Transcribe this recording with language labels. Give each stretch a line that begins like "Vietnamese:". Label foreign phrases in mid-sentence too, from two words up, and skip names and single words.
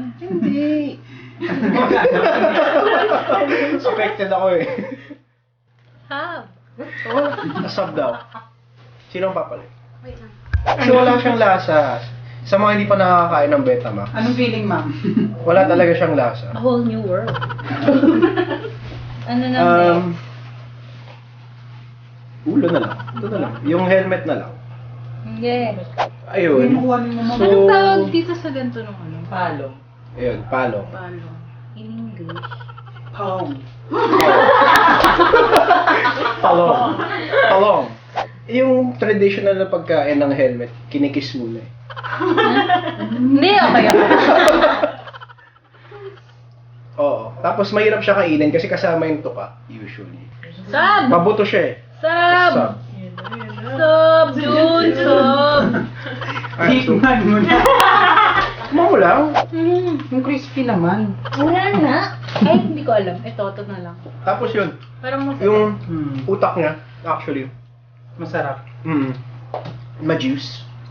Filipino: Hindi. Affected ako eh. Hab. Oh, nasab daw. Sino ang papalit? Wait lang. Kasi wala siyang lasa. Sa mga hindi pa nakakain ng Betamax, Anong feeling, ma'am? wala talaga siyang lasa.
English: A whole new world.
Filipino: Ano na Ulo na lang. Ito na lang. Yung helmet na lang. Hindi. Ayun. Kuhanin mo, ma'am. Anong tawag dito sa ganito nung ano? Palo. Ayun, palo. Palo.
English: In English.
Filipino: Palm. Palong. Palong. Yung traditional na pagkain ng helmet, kinikis muna eh. Hindi, okay ako. Oo. Tapos mahirap siya kainin kasi kasama yung tuka, usually. Sab! Mabuto siya eh. Sab! Sab. Sab, Jun! Sab! Tikman mo na. Mo lang. Yung crispy naman. Wala na. Ay, hindi ko alam. Ito na lang. Tapos yun, Parang masarap. yung utak niya, actually, Masarap. ma-juice.